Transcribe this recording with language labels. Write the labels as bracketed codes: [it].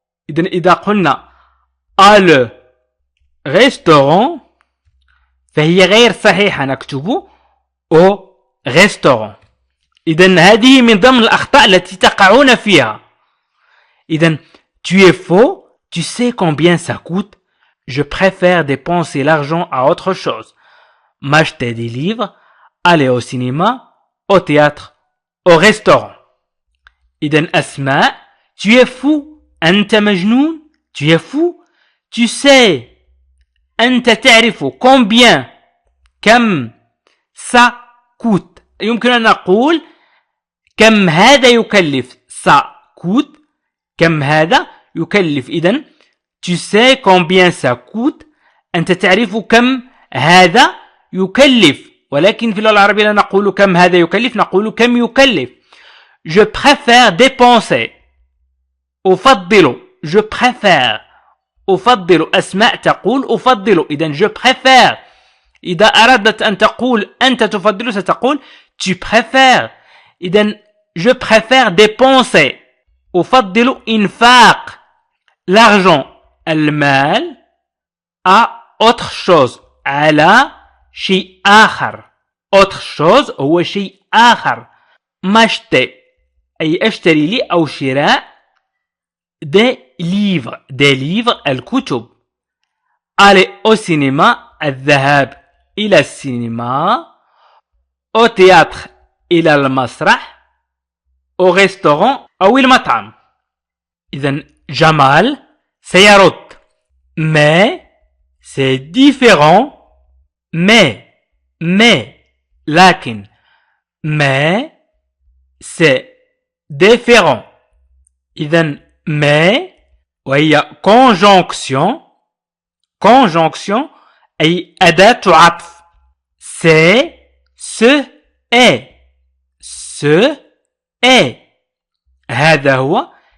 [ar] إذا قلنا أ لو ريستوران فهي غير صحيحة، نكتب أو ريستوران. إذن هذه من ضمن الأخطاء التي تقعون فيها. إذن [fr] tu es faux, tu sais combien ça coûte, je préfère dépenser l'argent à autre chose, m'acheter des livres, aller au cinéma, au théâtre, au restaurant. [ar] إذن أسماء [fr] tu es fou, [ar] أنت مجنون، tu es fou, tu sais، أنت تعرف combien، كم، ça coûte، يمكن أن نقول كم هذا يكلف، ça coûte، كم هذا يكلف. إذن [fr] tu sais combien ça coûte، [ar] أنت تعرف كم هذا يكلف. ولكن في اللغة العربية لا نقول كم هذا يكلف، نقول كم يكلف. [fr] je préfère dépenser، [ar] أفضل، [fr] je préfère، أفضل. [ar] أسماء تقول أفضل، إذن je préfère. إذا أردت أن تقول أنت تفضل ستقول tu préfères. إذن je préfère dépenser، أفضل إنفاق l'argent، المال، [fr] à autre chose، [ar] على شيء آخر. autre chose هو شيء آخر. [fr] m'acheter [ar] أي أشتري لي أو شراء des livres الكتب. aller au cinéma الذهاب إلى السينما. [fr] au théâtre [ar] إلى المسرح. [fr] au restaurant أو المطعم. [ar] إذن جمال سيرد [fr] mais c'est différent، mais لكن mais c'est différent. [ar] إذن mais وهي [fr] conjonction [ar] أي أداة عطف. [fr] c'est، ce est، [ar] هذا هو.